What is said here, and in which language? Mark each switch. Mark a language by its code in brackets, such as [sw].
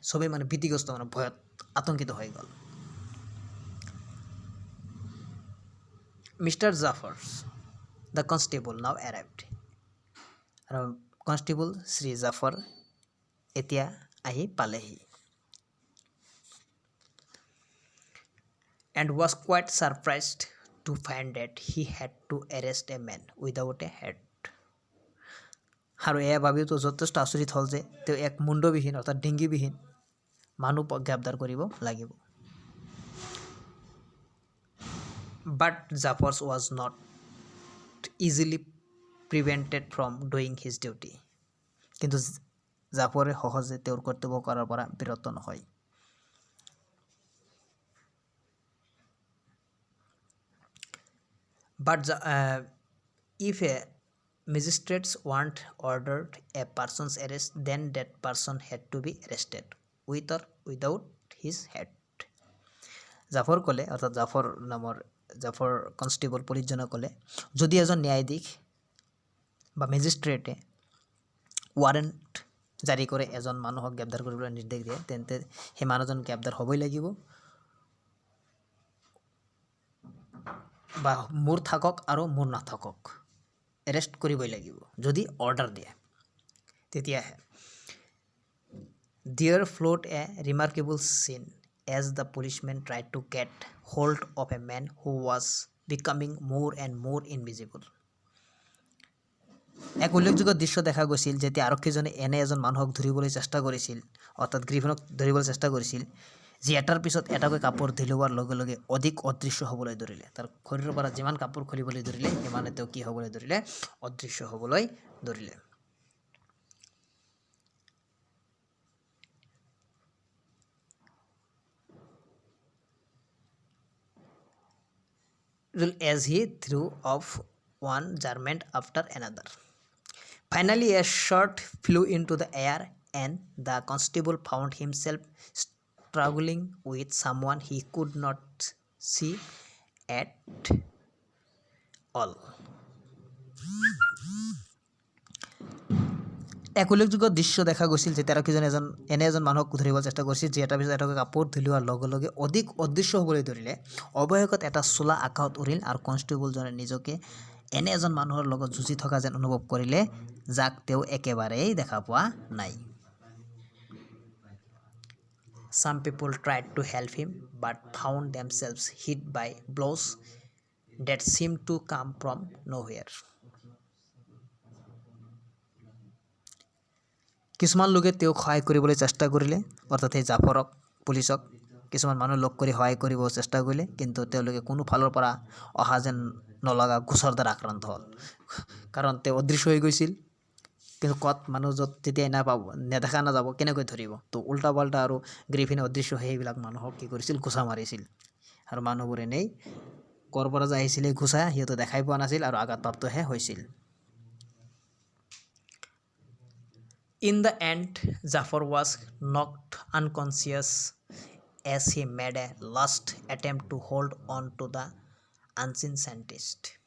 [as] চবেই মানে ভীতিগ্ৰস্ত, মানে ভয়ত আতংকিত হৈ গ'ল। [en] Mister Jaffers the constable now arrived. [as] আৰু কনষ্টেবল শ্ৰী জাফৰ এতিয়া আহি পালেহি। [en] and was quite surprised to find that he had to arrest a man without a head. [as] আৰু এয়া ভাবিও তো যথেষ্ট আচৰিত হ'ল যে তেওঁ এক মুণ্ডবিহীন অৰ্থাৎ ডিঙিবিহীন মানুহ গ্ৰেপ্তাৰ কৰিব লাগিব। [en] But Jaffers was not easily prevented from doing his duty. [as] কিন্তু জাফৰে সহজে তেওঁৰ কৰ্তব্য কৰাৰ পৰা বিৰত নহয়। [en] But if a magistrates want ordered a person's arrest, then that person had to be arrested with or without his head. [as] Zafar ক'লে, অৰ্থাৎ জাফৰ কনষ্টেবল পুলিচজনে ক'লে, যদি এজন ন্যায়াধীশ বা মেজিষ্ট্ৰেটে ৱাৰেণ্ট জাৰি কৰে এজন মানুহক গ্ৰেপ্তাৰ কৰিবলৈ নিৰ্দেশ দিয়ে, তেন্তে সেই মানুহজন গ্ৰেপ্তাৰ হ'বই লাগিব, বা মোৰ থাকক আৰু মোৰ নাথাকক এৰেষ্ট কৰিবই লাগিব। যদি অৰ্ডাৰ দিয়ে তেতিয়াহে। [en] There flowed a remarkable scene as the policemen tried to get hold of a man who was becoming more and more invisible. [as] এক উল্লেখযোগ্য দৃশ্য দেখা গৈছিল যেতিয়া আৰক্ষীজনে এনে এজন মানুহক ধৰিবলৈ চেষ্টা কৰিছিল, অৰ্থাৎ গ্ৰিফিনক ধৰিবলৈ চেষ্টা কৰিছিল, যি এটাৰ পিছত এটাকৈ কাপোৰ ঢিলোৱাৰ লগে লগে অধিক অদৃশ্য হ'বলৈ ধৰিলে। তাৰ শৰীৰৰ পৰা যিমান কাপোৰ খুলিবলৈ ধৰিলে সিমানে তেওঁ কি হ'বলৈ ধৰিলে? অদৃশ্য হ'বলৈ ধৰিলে। [en] As he threw off one garment after another. Finally, a shot flew into the air, and the constable found himself struggling with someone he could not see at all. [as] এক উল্লেখযোগ্য দৃশ্য দেখা গৈছিল যেতিয়া আৰক্ষীজনে এনে এজন মানুহক ধৰিবলৈ চেষ্টা কৰিছিল যি এটাৰ পিছত এটাকৈ কাপোৰ ঢিলোৱাৰ লগে লগে অধিক অদৃশ্য হ'বলৈ ধৰিলে। অৱশেষত এটা চোলা আকাশত উৰিল আৰু কনষ্টেবলজনে নিজকে এনে এজন মানুহৰ লগত যুঁজি থকা যেন অনুভৱ কৰিলে, যাক তেওঁ একেবাৰেই দেখা পোৱা নাই। [en] Some people tried to help him but found themselves hit by blows that seemed to come from nowhere. [as] কিছুমান লোকে তেওঁক সহায় কৰিবলৈ চেষ্টা কৰিলে, অৰ্থাৎ সেই জাফৰক, পুলিচক কিছুমান মানুহ লগ কৰি সহায় কৰিব চেষ্টা কৰিলে, কিন্তু তেওঁলোকে কোনো ফালৰ পৰা অহা যেন নলগা গোচৰ দ্বাৰা আক্ৰান্ত হ'ল। কাৰণ তেওঁ অদৃশ্য হৈ গৈছিল, কিন্তু ক'ত মানুহ য'ত তেতিয়া নেদেখা নাযাব, কেনেকৈ ধৰিব? তো উল্টা পাল্টা আৰু গ্ৰিফিনে অদৃশ্য সেইবিলাক মানুহক কি কৰিছিল? ঘোচা মাৰিছিল। আৰু মানুহবোৰ এনেই ক'ৰ পৰা যে আহিছিলে ঘোচা সিহঁতে দেখাই পোৱা নাছিল আৰু আঘাতপ্ৰাপ্তহে হৈছিল। [en] In the end, Jafar was knocked unconscious as he made a last attempt to hold on to the unseen scientist.